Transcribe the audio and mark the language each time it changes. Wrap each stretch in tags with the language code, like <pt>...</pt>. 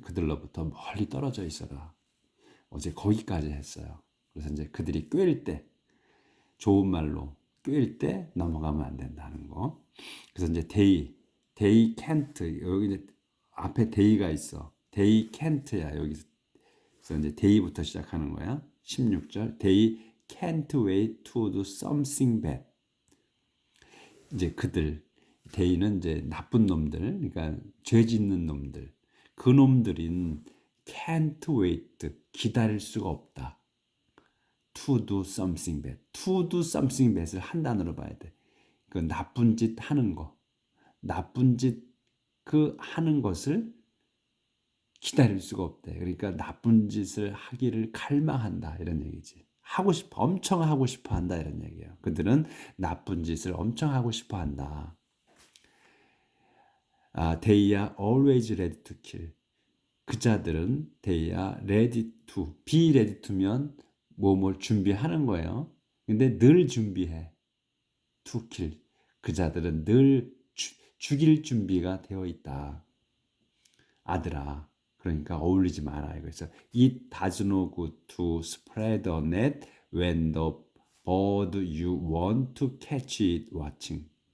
<ko>그들로부터 멀리 떨어져 있어라. 어제 거기까지 했어요. 그래서 이제 그들이 꾀일 때, 좋은 말로 꾀일 때 넘어가면 안 된다는 거. 그래서 이제</ko> <en>they can't,</en> <ko>여기 이제 앞에 they가 있어.</ko> <en>they can't</en> <ko>야 여기서. 그래서 이제 they부터 시작하는 거야. 16절.</ko> <en>They can't wait to do something bad.</en> <ko>이제 그들, they는 이제 나쁜 놈들, 그러니까 죄 짓는 놈들. 그 놈들인</ko> <en>can't wait,</en> <ko>기다릴 수가 없다.</ko> <en>to do something bad. to do something bad을</en> <ko>한 단어로 봐야 돼. 그 나쁜 짓 하는 거. 나쁜 짓 그 하는 것을 기다릴 수가 없대. 그러니까 나쁜 짓을 하기를 갈망한다 이런 얘기지. 하고 싶어, 엄청 하고 싶어 한다 이런 얘기예요. 그들은 나쁜 짓을 엄청 하고 싶어 한다.</ko> <en>They are always ready to kill.</en> <ko>그 자들은</ko> <en>they are ready to, be ready to면</en> <ko>뭘 준비하는 거예요. 근데 늘 준비해.</ko> <en>to kill.</en> <ko>그 자들은 늘 죽일 준비가 되어 있다. 아들아. 그러니까 어울리지 마라 이거죠.</ko> <en>It does no good to spread a net when the bird you want to catch is watching.</en>